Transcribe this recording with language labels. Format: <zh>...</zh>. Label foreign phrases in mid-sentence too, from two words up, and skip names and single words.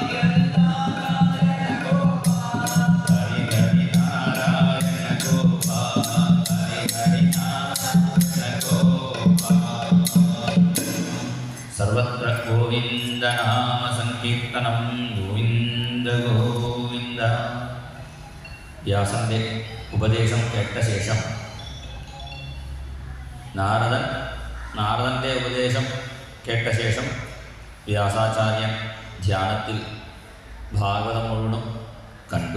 <sa>हरि नारायण गोपाल। हरि हरि नारायण गोपाल। हरि हरि नारायण गोपाल। सर्वत्र गोविंद नाम संकीर्तനം गोविंद गोविंद.</sa> <ml>വ്യാസന്റെ ഉപദേശം കേട്ട ശേഷം നാരദന്റെ ഉപദേശം കേട്ട ശേഷം വ്യാസാചാര്യൻ ധ്യാനത്തിൽ ഭാഗവതം മുഴുവനും കണ്ടു.</ml>